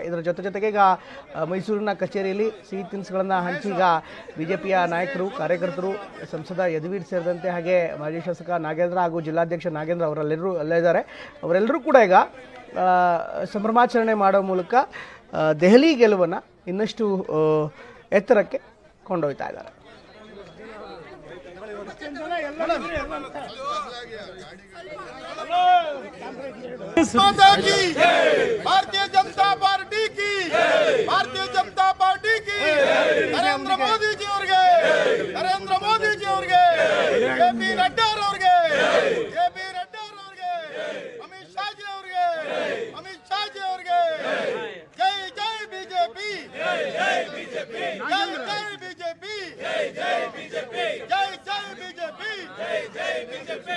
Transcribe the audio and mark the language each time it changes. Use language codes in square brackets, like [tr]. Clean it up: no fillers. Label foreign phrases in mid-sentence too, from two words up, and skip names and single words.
[kn] ಇದರ ಜೊತೆಗೆ ಈಗ ಮೈಸೂರಿನ ಕಚೇರಿಯಲ್ಲಿ ಸಿಹಿ ತಿನಿಸುಗಳನ್ನು ಹಂಚಿ ಈಗ ಬಿಜೆಪಿಯ ನಾಯಕರು, ಕಾರ್ಯಕರ್ತರು, ಸಂಸದ ಯದುವೀರ್ ಸೇರಿದಂತೆ ಹಾಗೆ ಮಾಜಿ ಶಾಸಕ ನಾಗೇಂದ್ರ ಹಾಗೂ ಜಿಲ್ಲಾಧ್ಯಕ್ಷ ನಾಗೇಂದ್ರ ಅವರೆಲ್ಲರೂ ಅಲ್ಲೇ ಇದ್ದಾರೆ. ಅವರೆಲ್ಲರೂ ಕೂಡ ಈಗ ಸಂಭ್ರಮಾಚರಣೆ ಮಾಡುವ ಮೂಲಕ ದೆಹಲಿ ಗೆಲುವನ್ನು ಇನ್ನಷ್ಟು ಎತ್ತರಕ್ಕೆ ಕೊಂಡೊಯ್ತಾ ಇದ್ದಾರೆ. [hi] भारतीय जनता पार्टी की, भारतीय जनता पार्टी की, नरेंद्र मोदी जी [kn] ಅವ್ರಿಗೆ, ನರೇಂದ್ರ ಮೋದಿ ಜಿ ಅವ್ರಿಗೆ, ಜೆ.ಪಿ. ನಡ್ಡಾ ಅವ್ರಿಗೆ, ಜೆ.ಪಿ. ನಡ್ಡಾ ಅವ್ರಿಗೆ, ಅಮಿತ್ ಶಾ ಜಿ ಅವ್ರಿಗೆ, ಅಮಿತ್ ಶಾ ಜಿ ಅವ್ರಿಗೆ, ಜೈ ಜೈ ಬಿಜೆಪಿ, ಜೈ ಬಿಜೆಪಿ, ಜೈ ಜೈ ಬಿಜೆಪಿ, ಜೈ ಜೈ ಬಿಜೆಪಿ, ಜೈ ಜೈ ಬಿಜೆಪಿ, ಜೈ ಜೈ ಬಿಜೆಪಿ.